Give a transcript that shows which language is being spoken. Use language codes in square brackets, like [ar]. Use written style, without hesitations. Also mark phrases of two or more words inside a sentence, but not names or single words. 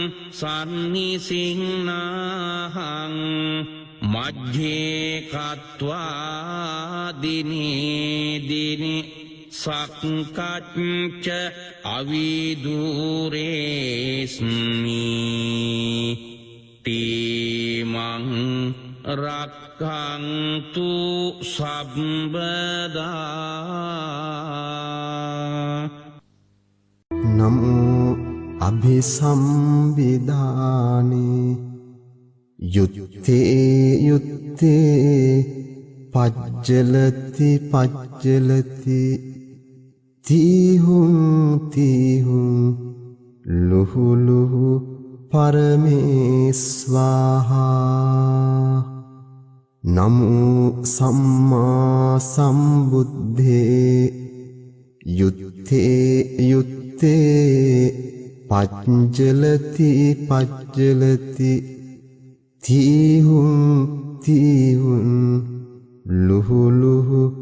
[pi] සන්නිසින්නාහං මජ්ජේ කତ୍වා දිනේ සක්කච්ච අවිදුරේස්මි තීමං රක්ඛන්තු සම්බදා නමෝ අභිසම්විදානේ යුත්තේ යුත්තේ පජ්ජලති පජ්ජලති තීහුං තීහුං ලුහු ලුහු පරමේස්වාහා නමෝ සම්මා සම්බුද්ධේ යුත්තේ යුත්තේ පජ්ජලති පජ්ජලති තීහුං තීහුං ලුහු ලුහු